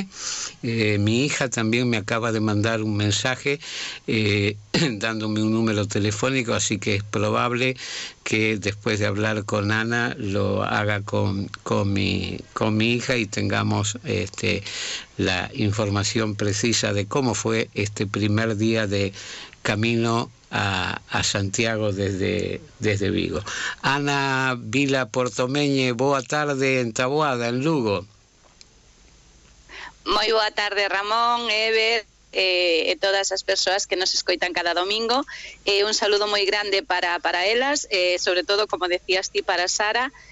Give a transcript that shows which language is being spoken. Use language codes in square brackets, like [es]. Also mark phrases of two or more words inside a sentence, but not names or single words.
[es] Mi hija también me acaba de mandar un mensaje dándome un número telefónico, así que es probable que después de hablar con Ana lo haga con mi hija y tengamos la información precisa de cómo fue este primer día de camino a Santiago desde Vigo. [gl] Ana Vila Portomeñe, boa tarde en Taboada, en Lugo. Moi boa tarde, Ramón, Ever, e todas as persoas que nos escoitan cada domingo. Un saludo moi grande para elas, sobre todo, como decías ti, para Sara.